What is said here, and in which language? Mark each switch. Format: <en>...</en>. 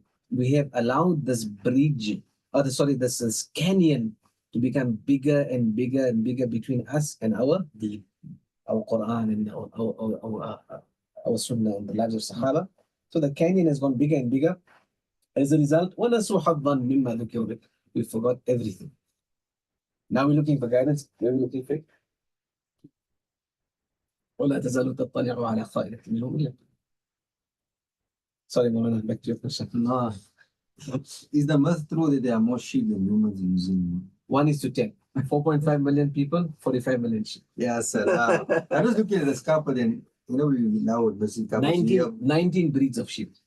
<en>We have allowed this bridge, this canyon to become bigger and bigger and bigger between us and our deen, our Quran and our Sunnah and the lives of Sahaba. So the canyon has gone bigger and bigger. As a result,</en> <ar>ونسوا حظا مما ذكروا به.</ar> <en>We forgot everything. Now we're looking for guidance. Where are we looking for it?</en> <ar>ولا تزال تطلع على خائنة منهم إلا.</ar> <en>Sorry, Mawlana, back to your question. No. Is the myth true that there are more sheep than humans in New Zealand? 1:10. 4.5 million people, 45 million sheep. Yeah, sir. I was looking at the scalp, and we now would visit 19 breeds of sheep.</en>